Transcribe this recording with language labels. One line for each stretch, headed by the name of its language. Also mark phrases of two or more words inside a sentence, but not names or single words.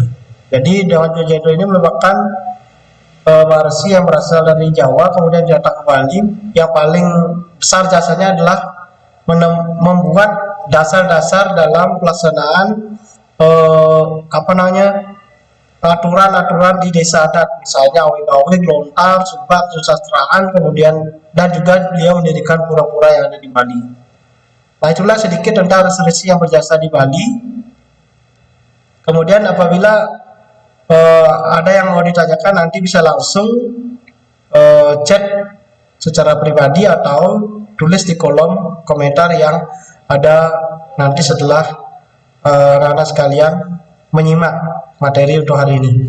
Indonesian: Jadi Dangya Wijendra ini merupakan Maharishi yang berasal dari Jawa, kemudian datang ke Bali. Yang paling besar jasanya adalah membuat dasar-dasar dalam pelaksanaan aturan-aturan di desa adat, misalnya awig-awig, lontar, subak, susastraan, kemudian dan juga dia mendirikan pura-pura yang ada di Bali. Nah, itulah sedikit tentang resi-resi yang berjasa di Bali. Kemudian apabila ada yang mau ditanyakan, nanti bisa langsung chat secara pribadi atau tulis di kolom komentar yang ada nanti setelah anak-anak sekalian menyimak materi untuk hari ini.